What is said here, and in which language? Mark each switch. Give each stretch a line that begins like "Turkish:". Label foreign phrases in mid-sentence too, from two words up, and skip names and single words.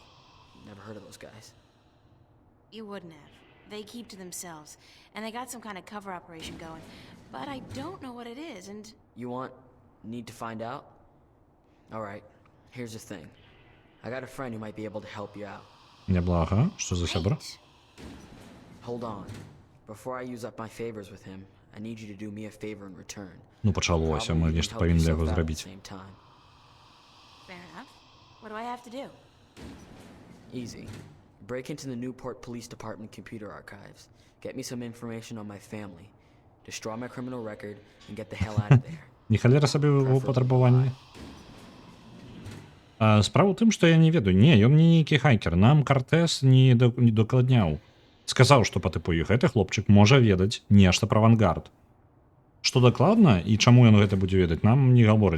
English: Never heard of those guys. You wouldn't have. They keep to themselves, and they got some kind of cover operation going. But I don't know what it is, and... You need to find out? Alright, here's the thing. I got a friend who might be able to help you out.
Belarusian: Няблага. Што за сябра?
English: Wait. Hold on. Before I use up my favors with him, I need you to do me a favor in return.
Belarusian: Ну, пачалося, мы
English: Probably you
Belarusian: нешта
English: can help
Belarusian: павінны для
English: yourself
Belarusian: яго
English: out at the
Belarusian: зрабіць.
English: same time. Fair enough. What do I have to do? Easy. Break into the Newport Police Department computer archives. Get me some information on my family. Destroy my criminal record and get the hell out of there.
Belarusian: Не халера сабе ў патрабаванні. Справа ў тым, што я не ведаю. Не, ён не нейкі хайкер. Нам Кортес не дакладняў. Сказаў, што па тыпу гэты хлопчык можа ведаць нешта пра авангард. Што дакладна і чаму ён гэта будзе ведаць, нам не гаворыць.